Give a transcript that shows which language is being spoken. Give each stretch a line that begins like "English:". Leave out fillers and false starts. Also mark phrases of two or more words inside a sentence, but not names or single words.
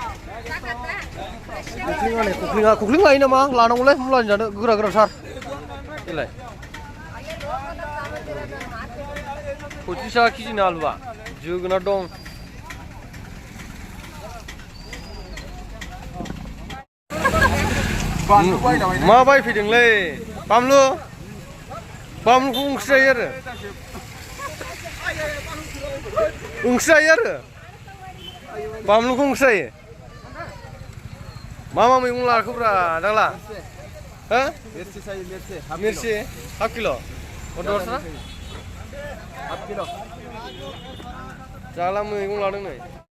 Bodo: खख्लिं लायो नामा आं लानांगौलै मुलानि जानो गोरा-गोराथार देलाय 25 टाका केजिनि आलुआ जोगोनार दं मा बायफैदोंलै बामलुखौ ओंख्रि जायो आरो बामलुखौ ओंख्रि जायो मा मैगं लाखोब्रा दांला हो मिर्ची
English: half kilo
Bodo: दसना
English: half kilo
Bodo: जाला मैगं लादों नै